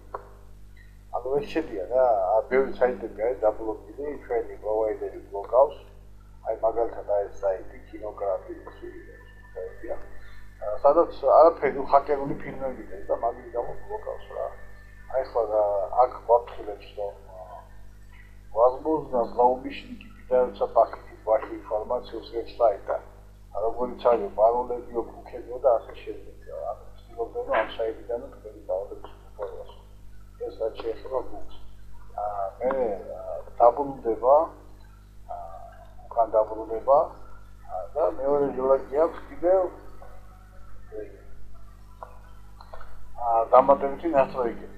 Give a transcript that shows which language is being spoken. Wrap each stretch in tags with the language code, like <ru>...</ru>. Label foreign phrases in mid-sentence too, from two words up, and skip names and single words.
<ka>ანუ ეს შედია რა, ბევრი საიტები არის დაბლოკილი, ჩვენი პროვაიდერი ბლოკავს. აი მაგალითად ეს საიტი კინოგრაფიის საიტია. სადაც არაფერი ჰაკერული ფილმები და მაგის გამო ბლოკავს რა. აი ხლა აქ გვაფრთხილებს რომ</ka> <ru>возможно, злоумышленники пытаются похитить вашу информацию с веб-сайта.</ru> <ka>Როგორც არის პაროლები, ოფუქები და ასე შემდეგ. ანუ ცდილობენ ამ საიტიდან თქვენი დავალების ინფორმაციას. ეს რაც შეეხება გუგლს. მე დაბრუნდება და მეორე ჯოლაკი აქვს კიდევ დამატებითი ნასტროიგები.</ka>